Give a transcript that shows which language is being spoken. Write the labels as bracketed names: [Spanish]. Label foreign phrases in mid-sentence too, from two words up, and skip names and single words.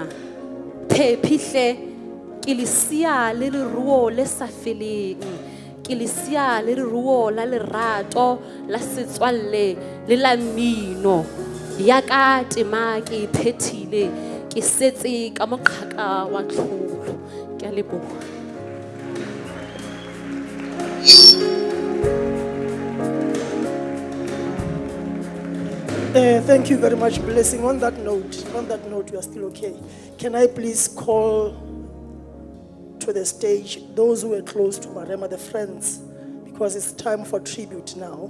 [Southern Sotho] Phephihle ke le sia le leruo le sa feleng. Ke le sia le leruo la lerato la setswalle le la mmino. Ya ka tema ke phethile ke setse ka moqhaka wa tlholo. Ke a leboha. [English] Thank you very much, Blessing. On that note, we are still okay. Can I please call to the stage those who were close to Marema, the friends, because it's time for tribute now.